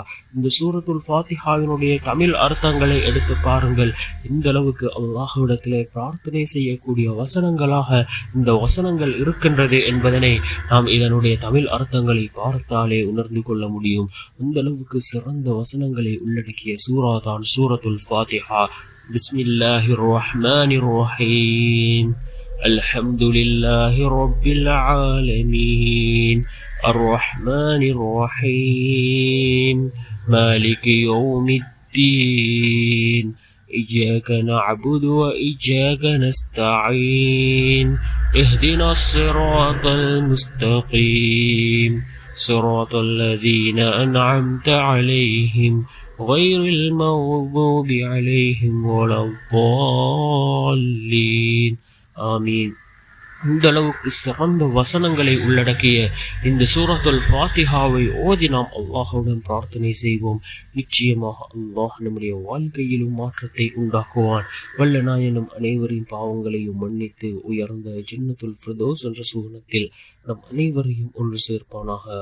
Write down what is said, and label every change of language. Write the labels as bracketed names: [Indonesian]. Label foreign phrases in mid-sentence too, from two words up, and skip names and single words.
[Tamil] இந்த சூரத்துல் ஃபாத்திஹாவினுடைய தமிழ் அர்த்தங்களை எடுத்து பாருங்கள். இந்த அளவுக்கு அல்லாஹ்விடத்திலே பிரார்த்தனை செய்யக்கூடிய வசனங்களாக இந்த வசனங்கள் இருக்கின்றது என்பதனை நாம் இதனுடைய தமிழ் அர்த்தங்களை பார்த்தாலே உணர்ந்து கொள்ள முடியும். அந்த அளவுக்கு சிறந்த வசனங்களை உள்ளடக்கிய சூறா தான் சூரத்துல் ஃபாத்திஹா. [Arabic] بسم الله الرحمن الرحيم. الحمد لله رب العالمين الرحمن الرحيم مالك يوم الدين إياك نعبد وإياك نستعين اهدنا الصراط المستقيم صراط الذين أنعمت عليهم غير المغضوب عليهم ولا الضالين آمين. [Tamil] இந்த அளவுக்கு சிறந்த வசனங்களை உள்ளடக்கிய இந்த சூரத்துல் ஃபாத்திஹாவை ஓதி நாம் அல்லாஹ்வுடன் பிரார்த்தனை செய்வோம். நிச்சயமாக அல்லாஹ் நம்முடைய வாழ்க்கையிலும் மாற்றத்தை உண்டாக்குவான். வல்ல நாயனும் அனைவரின் பாவங்களையும் மன்னித்து உயர்ந்த [Arabic] جنة الفردوس [Tamil] என்ற சுவனத்தில் நம் அனைவரையும் ஒன்று சேர்ப்பானாக.